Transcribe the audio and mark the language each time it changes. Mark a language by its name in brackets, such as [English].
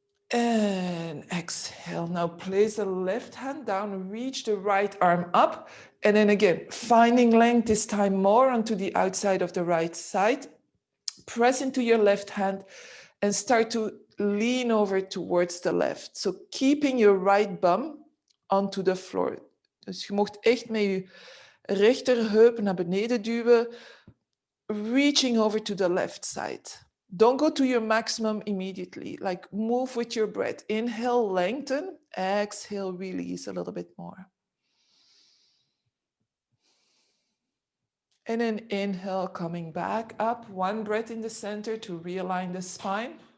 [English] And exhale. Now place the left hand down, reach the right arm up. And then again, finding length this time more onto the outside of the right side. Press into your left hand and start to lean over towards the left. So keeping your right bum onto the floor. [Dutch] Dus je mocht echt met je rechterheup naar beneden duwen, [English] reaching over to the left side. Don't go to your maximum immediately. Like move with your breath. Inhale, lengthen. Exhale, release a little bit more. And then inhale, coming back up. One breath in the center to realign the spine.